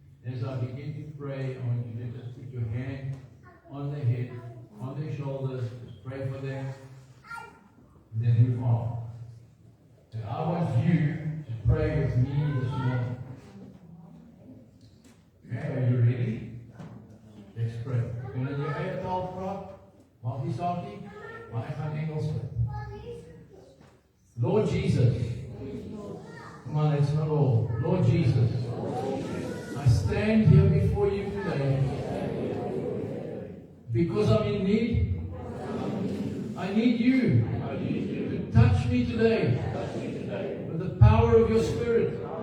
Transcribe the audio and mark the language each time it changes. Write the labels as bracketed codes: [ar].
[en] As I begin to pray, I want you to just put your hand on their head, on their shoulders. Just pray for them. And then move on. And I want you to pray with me this morning. Okay, are you ready? Let's pray. [af] Kunnen jy eie taal praat? Maak die saak nie, maar ek gaan Engels praat. [en] Lord Jesus. Come on, it's not all. Lord Jesus, I stand here before you today because I'm in need. I need you to touch me today with the power of your Spirit.